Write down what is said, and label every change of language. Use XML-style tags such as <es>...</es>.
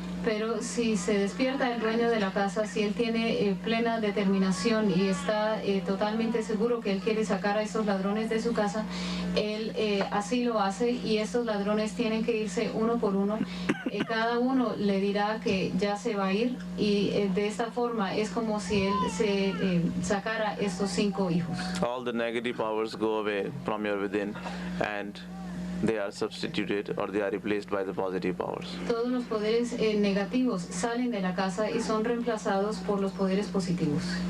<es>Pero si se despierta el dueño de la casa, si él tiene plena determinación y está totalmente seguro que él quiere sacar a estos ladrones de su casa, él así lo hace y estos ladrones tienen que irse uno por uno. Cada uno le dirá que ya se va a ir y de esta forma es como si él se sacara estos 5 hijos.</es> <en>All the negative powers go away from your within and they are substituted or they are replaced by the positive powers.</en> <es>Todos los poderes negativos salen de la casa y son reemplazados por los poderes positivos.</es>